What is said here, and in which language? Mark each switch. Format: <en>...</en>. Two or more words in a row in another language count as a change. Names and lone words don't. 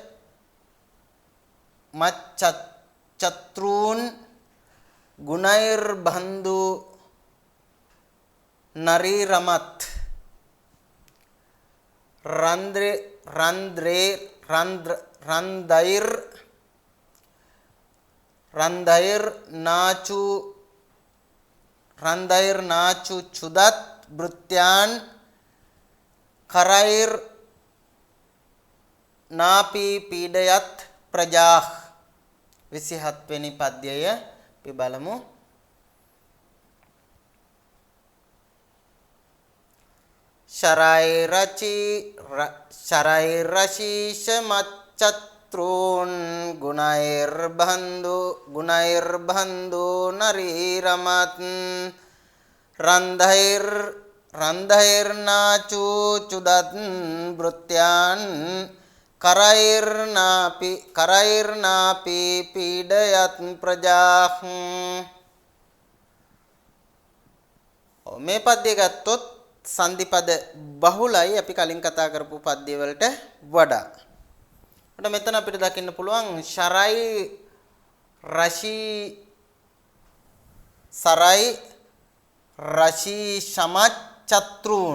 <sa>मच्छत्रून् गुणैर् बन्धु नारी रमत् रन्ध्रैर् नाचु चुदत् भृत्यान् करैर् नापि पीडयत् प्रजाः</sa> <si>27 වෙනි පද්‍යය අපි බලමු.</si> <sa>शराय रशीष मच्चत्रून गुणैर्बन्धु नरीरमत् रन्धैर्नाचु चुदत् भृत्यान् करैर्नापि पीडयत् प्रजाः.</sa> <si>මේ පද්‍ය ගත්තොත් සංදි පද බහුලයි අපි කලින් කතා කරපු පද්‍ය වලට වඩා. අපිට මෙතන අපිට දකින්න පුළුවන්</si> <sa>सरयि रशी समत् चत्रून्.</sa>